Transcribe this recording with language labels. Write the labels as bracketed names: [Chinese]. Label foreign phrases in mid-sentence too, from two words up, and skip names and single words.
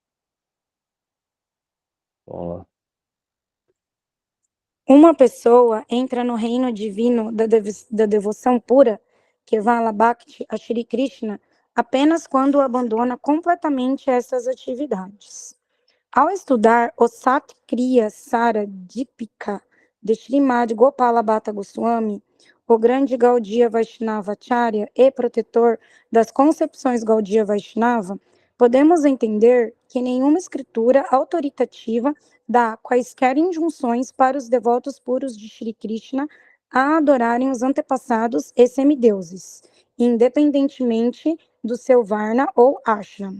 [Portuguese] Vamos lá. Uma pessoa entra no reino divino da devoção pura, [Sanskrit] Kevala Bhakti [Portuguese] a Shri Krishna, apenas quando abandona completamente essas atividades. Ao estudar o Sat Kriya Sara Dipika de Srimad Gopala Bhatta Goswami, o grande Gaudiya Vaishnava Acharya e protetor das concepções Gaudiya Vaishnava, podemos entender que nenhuma escritura autoritativa dá quaisquer injunções para os devotos puros de Shri Krishna a adorarem os antepassados e semideuses, independentemente do seu varna ou ashram.